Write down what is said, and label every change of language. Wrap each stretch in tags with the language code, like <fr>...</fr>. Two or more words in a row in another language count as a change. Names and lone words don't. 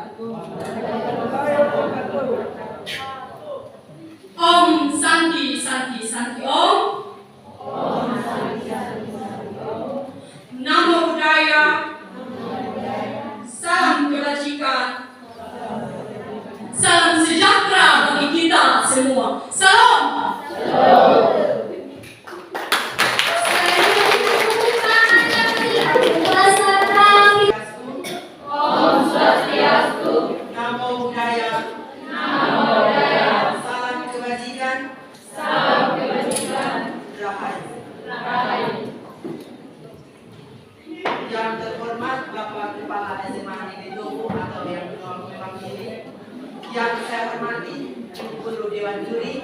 <sa>Om Santi Santi Santi Om.</sa> <pi>Namo Buddhaya.</pi> <id>Salam kebajikan. Salam sejahtera bagi kita semua. Salam.</id> <sa>Om Swastiastu.</sa> <pi>Namo Buddhaya.</pi> <id>Salam kebajikan. Rahayu. Yang terhormat Bapak Kepala SMA Negeri Tobu atau yang memang ini. Yang saya hormati Ibu Guru Dewan Juri.</id>